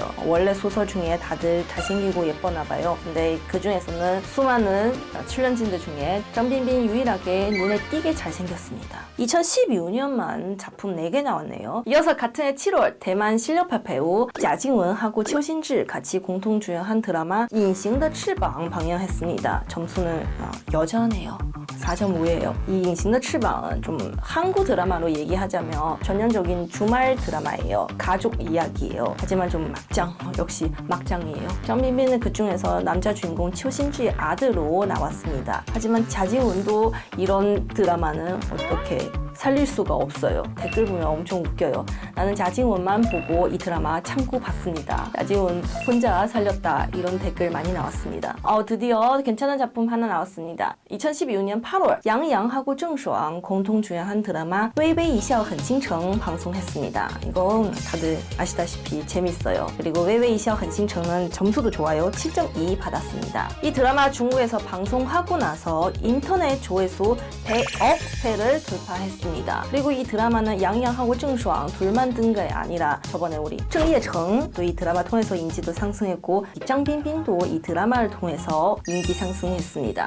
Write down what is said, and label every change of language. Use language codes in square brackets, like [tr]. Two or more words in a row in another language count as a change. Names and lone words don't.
[ko] 원래 소설 중에 다들 잘생기고 예뻐나 봐요. 근데 그 중에서는 수많은 출연진들 중에 정빈빈 유일하게 눈에 띄게 잘생겼습니다. 2012년만 작품 4개 나왔네요. 이어서 같은 해 7월 대만 실력파 배우 자징원하고 최신지 같이 공동 주연한 드라마 隐形的翅膀 방영했습니다. 점수는 여전해요. 4.5예요. 이 隐形的翅膀은 좀 한국 드라마로 얘기하자면 전형적인 주말 드라마예요. 가족 이야기예요. 하지만 좀 막장, 역시 막장이에요. 정빈빈은 그 중에서 남자 주인공 최신지의 아들로 나왔습니다. 하지만 자지훈도 이런 드라마는 어떻게 살릴 수가 없어요. 댓글 보면 엄청 웃겨요. 나는 자징원만 보고 이 드라마 참고 봤습니다. 자징원 혼자 살렸다. 이런 댓글 많이 나왔습니다. 드디어 괜찮은 작품 하나 나왔습니다. 2012년 8월 양양하고 郑爽 공동 주연한 드라마 微微一笑很倾城 방송했습니다. 이건 다들 아시다시피 재밌어요. 그리고 微微一笑很倾城은 점수도 좋아요. 7.2 받았습니다. 이 드라마 중국에서 방송하고 나서 인터넷 조회수 100억 회를 돌파했습니다. 있습니다. 그리고 이 드라마는 양양하고 정수왕 둘만 뜬 게 아니라 저번에 우리 정예成도 이 드라마 통해서 인지도 상승했고 장빈빈도 이 드라마를 통해서 인기 상승했습니다.